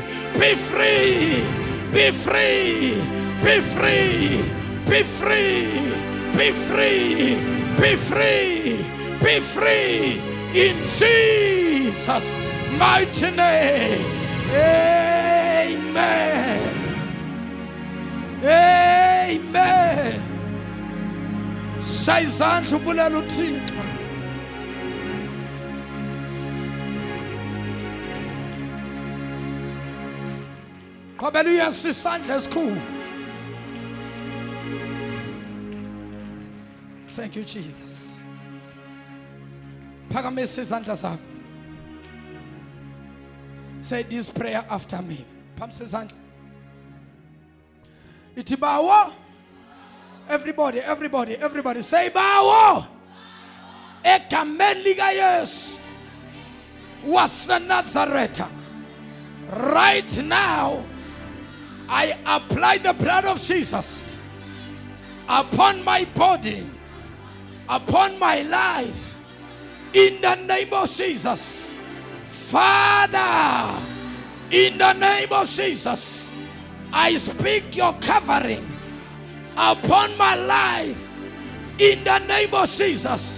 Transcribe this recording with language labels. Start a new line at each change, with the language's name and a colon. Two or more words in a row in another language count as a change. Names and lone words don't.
English: Be free. Be free. Be free. Be free. Be free. Be free. Be free. In Jesus' mighty name. Amen.
Xhosa: Sayizandla ubulela uThixo. Qhubela uyesu isandla esikhulu.
English: Thank you, Jesus.
Xhosa: Phakamisa izandla zakho.
English: Say this prayer after me.
Xhosa: Phamisa izandla. Ithi bawo.
English: Everybody say bawo.
Xhosa: Egameni lika Yesu waseNazaretha.
English: Right now I apply the blood of Jesus upon my body, upon my life, in the name of Jesus. Father, in the name of Jesus, I speak your covering upon my life, in the name of Jesus.